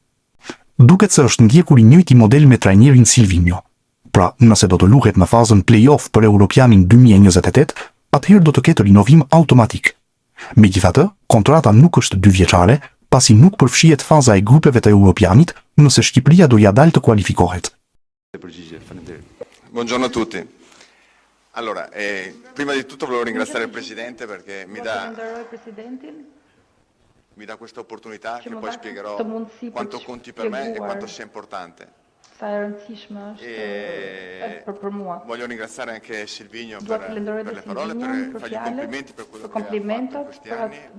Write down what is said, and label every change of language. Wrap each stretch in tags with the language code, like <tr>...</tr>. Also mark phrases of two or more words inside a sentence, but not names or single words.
<sq>Duket se është ndjekur i njëjti model me trajnerin Silvinho. Pra, nëse do të luhet në fazën play-off për Europianin 2028, atëherë do të ketë rinovim automatik. Megjithatë, kontrata nuk është 2 vjeçare, pasi nuk përfshihet faza e grupeve të Europianit nëse Shqipëria do ja dalë të kualifikohet.</sq> <it>Buongiorno a tutti. Allora, prima di tutto volevo ringraziare il Presidente perché mi dà questa opportunità che poi spiegherò quanto conti per me e quanto sia importante. Voglio ringraziare anche Silvinho per le parole, per fargli complimenti per quello che ha fatto questi anni.</it>